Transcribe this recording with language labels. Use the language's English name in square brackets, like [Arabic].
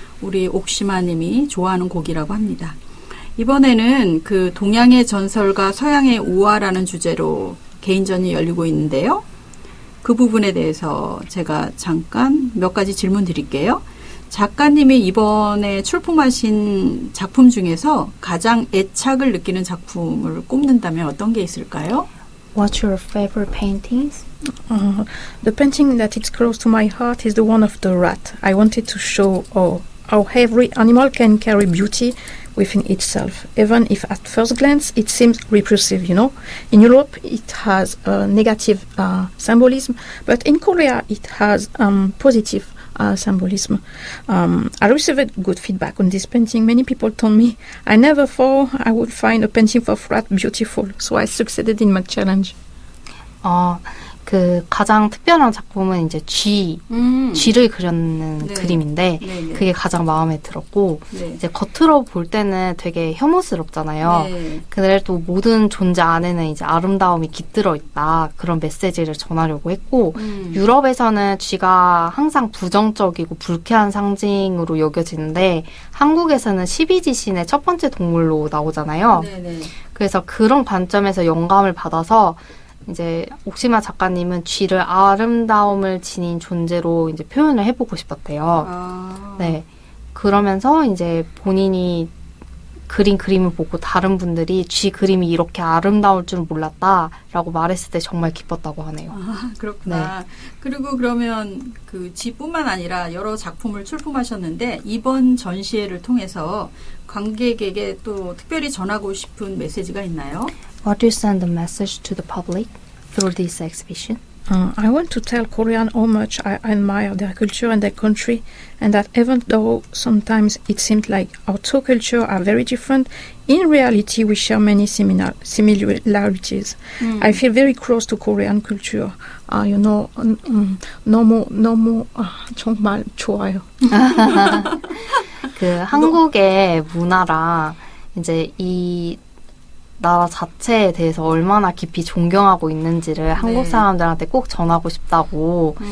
[Korean] 우리 옥시마님이 좋아하는 곡이라고 합니다. 이번에는 그 동양의 전설과 서양의 우화라는 주제로 개인전이 열리고 있는데요. 그 부분에 대해서 제가 잠깐 몇 가지 질문 드릴게요. 작가님이 이번에 출품하신 작품 중에서 가장 애착을 느끼는 작품을 꼽는다면 어떤 게 있을까요? [English] What's your favorite paintings? The painting that is close to my heart is the one of the rat. I wanted to show how every animal can carry beauty within itself, even if at first glance it seems repulsive, you know. In Europe it has negative symbolism, but in Korea it has positive symbolism. I received good feedback on this painting. Many people told me I never thought I would find a painting of rat beautiful, so I succeeded in my challenge. [Korean] 그 가장 특별한 작품은 이제 쥐를 그렸는 네. 그림인데 네. 그게 가장 마음에 들었고 네. 이제 겉으로 볼 때는 되게 혐오스럽잖아요. 네. 그래도 모든 존재 안에는 이제 아름다움이 깃들어 있다 그런 메시지를 전하려고 했고 유럽에서는 쥐가 항상 부정적이고 불쾌한 상징으로 여겨지는데 한국에서는 12지신의 첫 번째 동물로 나오잖아요. 네네. 그래서 그런 관점에서 영감을 받아서 이제 옥시마 작가님은 쥐를 아름다움을 지닌 존재로 이제 표현을 해보고 싶었대요. 네. 그러면서 이제 본인이 그린 그림을 보고 다른 분들이 쥐 그림이 이렇게 아름다울 줄 몰랐다라고 말했을 때 정말 기뻤다고 하네요. 아, 그렇구나. 그리고 그러면 그 쥐뿐만 아니라 여러 작품을 출품하셨는데 이번 전시회를 통해서 관객에게 또 특별히 전하고 싶은 메시지가 있나요? [English] What do you send a message to the public through this exhibition? I want to tell Korean how much I admire their culture and their country, and that even though sometimes it seems like our two cultures are very different, in reality we share many similarities. I feel very close to Korean culture. You know, [Korean] 너무 정말 좋아요. 그 한국의 문화랑 이제 이 나라 자체에 대해서 얼마나 깊이 존경하고 있는지를 한국 사람들한테 꼭 전하고 싶다고.